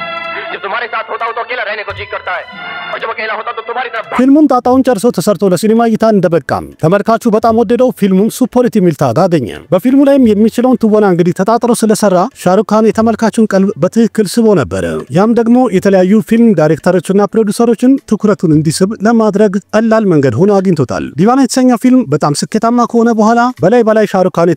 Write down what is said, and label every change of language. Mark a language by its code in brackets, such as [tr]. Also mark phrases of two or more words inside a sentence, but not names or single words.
[hi] जब तुम्हारे साथ होता हूं तो अकेला रहने को जी करता है और जब अकेला होता तो तुम्हारी तरफ [am] ፊልሙን ጣጣውን ጨርሶ ተሰርቶ ለሲኒማ እይታ እንደበቃም ተመልካቹ በጣም ወደደው። ፊልሙም ሱፐርሂት የሚል ታግ አገኘ። በፊልሙ ላይም የሚችለውን ትወና እንግዲህ ተጣጥሮ ስለሰራ ሻሩክ ካን የተመልካቹን ቀልብ በትክክል ስቦ ነበር። ያም ደግሞ የተለያዩ ፊልም ዳይሬክተሮችና ፕሮዲዩሰሮችን ትኩረቱን እንዲስብ ለማድረግ ቀላል መንገድ ሆኖ አግኝቶታል። ዲቫና የተሰኘው ፊልም በጣም ስኬታማ ከሆነ በኋላ በላይ ሻሩክ ካን